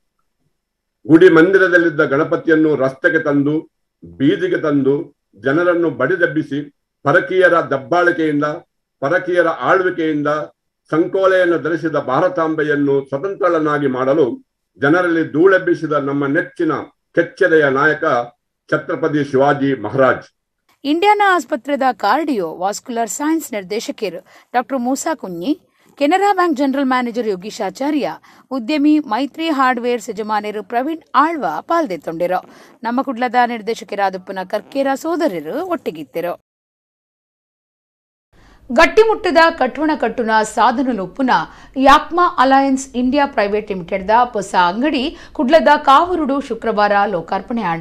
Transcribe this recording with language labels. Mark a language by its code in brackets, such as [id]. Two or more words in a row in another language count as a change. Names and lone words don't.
[kn] ಗುಡಿ ಮಂದಿರದಲ್ಲಿದ್ದ ಗಣಪತಿಯನ್ನು ರಸ್ತೆಗೆ ತಂದು ಬೀದಿಗೆ ತಂದು ಜನರನ್ನು ಬಡಿದೆಬ್ಬಿಸಿ ಪರಕೀಯರ ದಬ್ಬಾಳಿಕೆಯಿಂದ ಪರಕೀಯರ ಆಳ್ವಿಕೆಯಿಂದ ಸಂಕೋಲೆಯನ್ನು ಧರಿಸಿದ ಭಾರತಾಂಬೆಯನ್ನು ಸ್ವತಂತ್ರಳನ್ನಾಗಿ ಮಾಡಲು ಜನರಲ್ಲಿ ಧೂಳೆಬ್ಬಿಸಿದ ನಮ್ಮ ನೆಚ್ಚಿನ ಕೆಚ್ಚೆದೆಯ ನಾಯಕ ಛತ್ರಪತಿ ಶಿವಾಜಿ ಮಹಾರಾಜ್. [tcy] ಇಂಡಿಯಾನಾ ಆಸ್ಪತ್ರೆದ [en] cardio vascular science [tcy] ನಿರ್ದೇಶಕರು ಡಾಕ್ಟರ್ ಮೂಸಾ ಕುಂಜಿ, ಕೆನರಾ ಬ್ಯಾಂಕ್ [en] general manager [tcy] ಯೋಗೀಶ್ ಆಚಾರ್ಯ, ಉದ್ಯಮಿ ಮೈತ್ರಿ ಹಾರ್ಡ್ವೇರ್ ಯಜಮಾನರು ಪ್ರವೀಣ್ ಆಳ್ವ ಪಾಲ್ದೆತ್ತೊಂಡಿರು. ನಮ್ಮ ಕುಡ್ಲದ ನಿರ್ದೇಶಕರಾದಪ್ಪನ ಕರ್ಕೇರ ಸೋದರರು ಒಟ್ಟಿಗಿತ್ತರು. ಗಟ್ಟಿಮುಟ್ಟದ ಕಟ್ವಣ ಕಟ್ಟುನ ಸಾಧನಲು ಉಪ್ಪುನ ಯಾಕ್ಮಾ ಅಲಯನ್ಸ್ ಇಂಡಿಯಾ ಪ್ರೈವೇಟ್ ಲಿಮಿಟೆಡ್ದ ಹೊಸ ಅಂಗಡಿ ಕುಡ್ಲದ ಕಾವರುಡು ಶುಕ್ರವಾರ ಲೋಕಾರ್ಪಣೆ ಆಂಡ.